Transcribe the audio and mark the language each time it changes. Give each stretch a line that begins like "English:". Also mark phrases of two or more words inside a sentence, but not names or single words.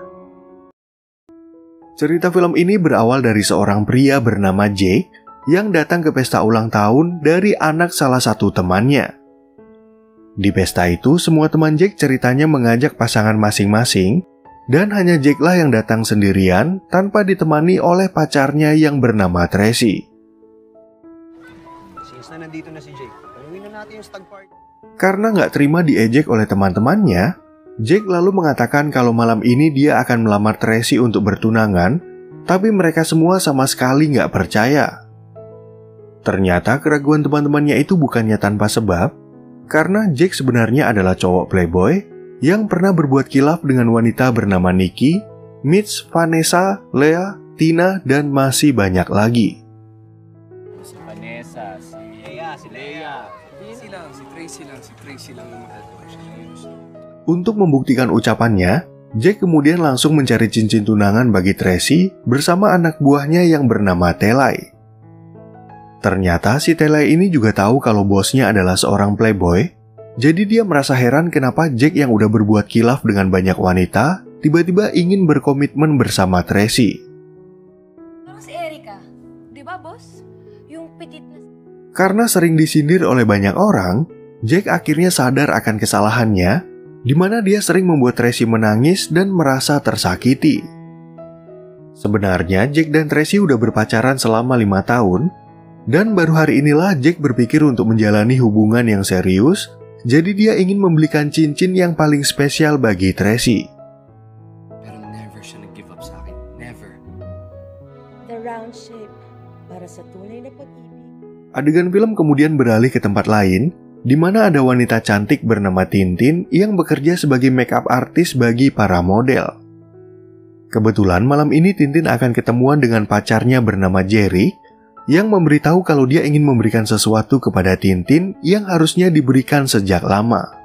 Indonesian: Cerita film ini berawal dari seorang pria bernama Jake yang datang ke pesta ulang tahun dari anak salah satu temannya. Di pesta itu, semua teman Jake ceritanya mengajak pasangan masing-masing, dan hanya Jake lah yang datang sendirian tanpa ditemani oleh pacarnya yang bernama Tracy.
Filipino: Nandito na si Jake. Tanungin na natin yung
English: stag party.
Indonesian: Karena nggak terima diejek oleh teman-temannya, Jake lalu mengatakan kalau malam ini dia akan melamar Tracy untuk bertunangan, tapi mereka semua sama sekali nggak percaya. Ternyata keraguan teman-temannya itu bukannya tanpa sebab, karena Jake sebenarnya adalah cowok playboy yang pernah berbuat kilaf dengan wanita bernama Nikki, Mitch, Vanessa, Lea, Tina, dan masih banyak lagi.
Filipino: Si Vanessa, si Lea. Si Tracy lang yung magagawa siya.
Indonesian: Untuk membuktikan ucapannya, Jake kemudian langsung mencari cincin tunangan bagi Tracy bersama anak buahnya yang bernama Telai. Ternyata si Telai ini juga tahu kalau bosnya adalah seorang playboy, jadi dia merasa heran kenapa Jake yang udah berbuat kilaf dengan banyak wanita, tiba-tiba ingin berkomitmen bersama Tracy.
Filipino: Si Erika, di ba bos? Yung petit na...
Indonesian: Karena sering disindir oleh banyak orang, Jake akhirnya sadar akan kesalahannya, di mana dia sering membuat Tracy menangis dan merasa tersakiti. Sebenarnya Jake dan Tracy udah berpacaran selama 5 tahun, dan baru hari inilah Jake berpikir untuk menjalani hubungan yang serius, jadi dia ingin membelikan cincin yang paling spesial bagi Tracy.
Filipino: Pero never siya nag-give up sa akin. Never.
English: The round shape
Filipino: para sa tunay na pag-ibig.
Indonesian: Adegan film kemudian beralih ke tempat lain, di mana ada wanita cantik bernama Tintin yang bekerja sebagai
English: makeup artist
Indonesian: bagi para model. Kebetulan malam ini Tintin akan ketemuan dengan pacarnya bernama Jerry, yang memberitahu kalau dia ingin memberikan sesuatu kepada Tintin yang harusnya diberikan sejak lama.